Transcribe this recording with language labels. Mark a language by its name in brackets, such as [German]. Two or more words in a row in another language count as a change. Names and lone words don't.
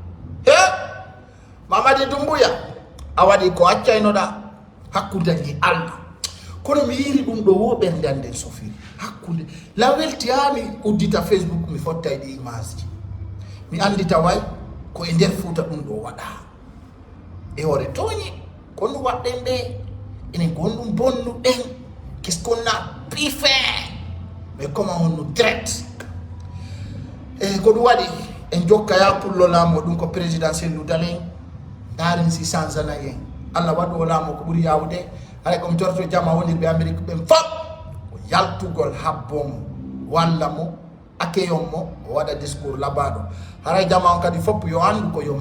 [Fula] Mamadi Doumbouya a waɗi ko accaynoɗa hakkude e Allah kono mi yiri ɗum ɗo wo ɓernde anden sofiri hakkude la weltiyami uddita Facebook mi fottay ɗi image ji mi andita way ko e nder Fouta ɗum ɗo waɗa e hoore toñi kono waɗɗen ɓe enen gonɗum bonnuɗen [French] qu'est-ce qu'on a pu faire mais comment on nous traite [Fula] e ko ɗum waɗi en jokka ya pullo laamo ɗum ko président Cellou Dalein daren si sansana en Allah waɗu o laamo ko ɓuri yawde haɗa komi torto jama wonirɓe Amérique ɓen fof ko yaltugol habbomo walla mo accueillon mo o waɗa discours labaɗo haray jama on kadi fopp yo andu ko yo